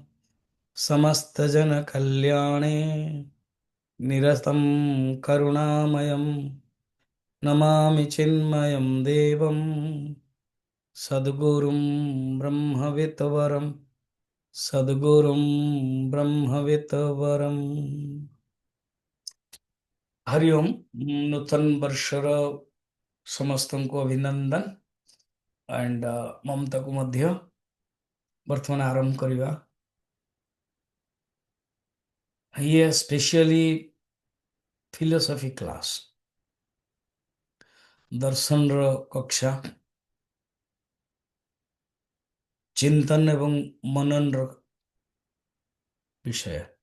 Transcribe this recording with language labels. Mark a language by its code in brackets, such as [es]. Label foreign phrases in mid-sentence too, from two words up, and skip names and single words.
[sa] समस्तजनकल्याणे निरतं करुणामयं नमामि चिन्मयं देवं सद्गुरुं ब्रह्मविद्वरं सद्गुरुं ब्रह्मविद्वरम्। [or] ହରିଓମ୍। ନୂତନ ବର୍ଷର ସମସ୍ତଙ୍କୁ ଅଭିନନ୍ଦନ ଆଣ୍ଡ ମମତାକୁ ମଧ୍ୟ ବର୍ତ୍ତମାନ ଆରମ୍ଭ କରିବା। ଇଏ [en] specially philosophy class, [or] ଦର୍ଶନର କକ୍ଷା, ଚିନ୍ତନ ଏବଂ ମନନର ବିଷୟ।